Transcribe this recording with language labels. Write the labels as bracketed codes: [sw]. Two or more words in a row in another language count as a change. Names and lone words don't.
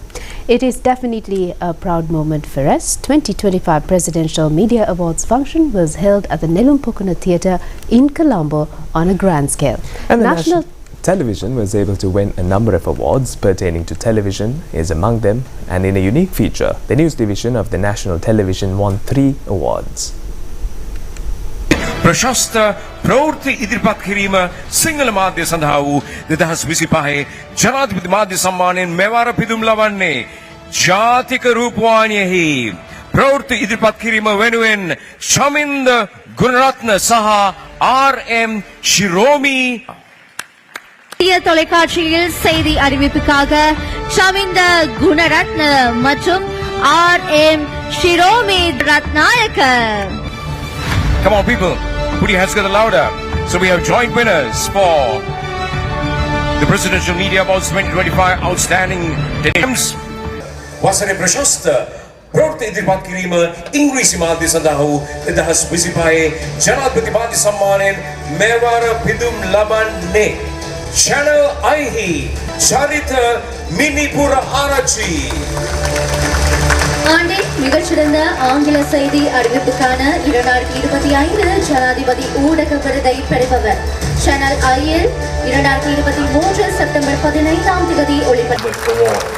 [en] It is definitely a proud moment for us. 2025 Presidential Media Awards function was held at the Nelumpokuna Theatre in Colombo on a grand scale. And the National Television was able to win a number of awards pertaining to television is among them, and in a unique feature, the news division of the National Television won 3 awards. [si] ප්‍රශස්ත ප්‍රවෘත්ති ඉදිරිපත් කිරීම සිංහල මාධ්‍ය සඳහා වූ 2025 ජනාධිපති මාධ්‍ය සම්මානයෙන් මෙවර පිදුම් ලබන්නේ ජාතික රූපවාහිනියෙහි ප්‍රවෘත්ති ඉදිරිපත් කිරීම වෙනුවෙන් ශමින්ද ගුණරත්න සහ RM ශිරෝමි [ta] தொலைக்காட்சியில் செய்தி அறிவிப்புக்காக ஷமிந்த குணரத்ன மற்றும் RM ஷிரோமி ரத்நாயக்க. [en] Come on people, put your hands together louder. So we have joint winners for the Presidential Media Awards 2025 Outstanding Teams. [si] වසරේ ප්‍රශස්ත ප්‍රවෘත්ති ඉදිරිපත් කිරීම ඉංග්‍රීසි මාධ්‍ය සඳහා වූ 2025 ජනාධිපති මාධ්‍ය සම්මානයෙන් මෙවර පිදුම් ලබන්නේ ChannelEye Charita Minipura Arachi. [ta] ஆண்டின் மிகச்சிறந்த ஆங்கில செய்தி அறிவிப்புக்கான 2025 ஜனாதிபதி ஊடக விருதை பெறுபவர் ChannelEye 2023 செப்டம்பர் 15ஆம் தேதி ஒளிபரப்பு.